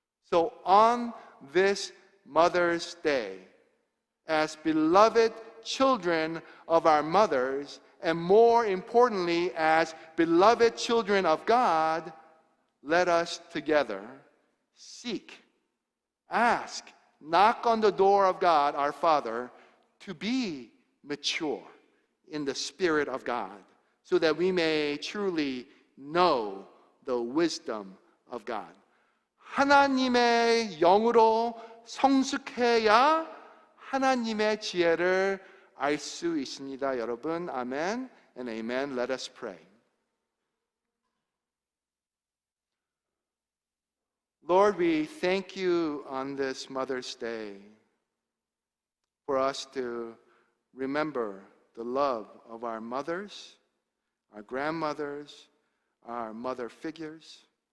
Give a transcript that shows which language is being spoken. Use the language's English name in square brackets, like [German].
[English] So on this Mother's Day, as beloved children of our mothers, and more importantly, as beloved children of God, let us together seek, ask, knock on the door of God, our Father, to be mature in the Spirit of God, so that we may truly know the wisdom of God. [Korean] 하나님의 영으로 성숙해야 하나님의 지혜를 알 수 있습니다. 여러분, 아멘 [English] and amen. Let us pray. Lord, we thank you on this Mother's Day for us to remember the love of our mothers, our grandmothers, our mother figures.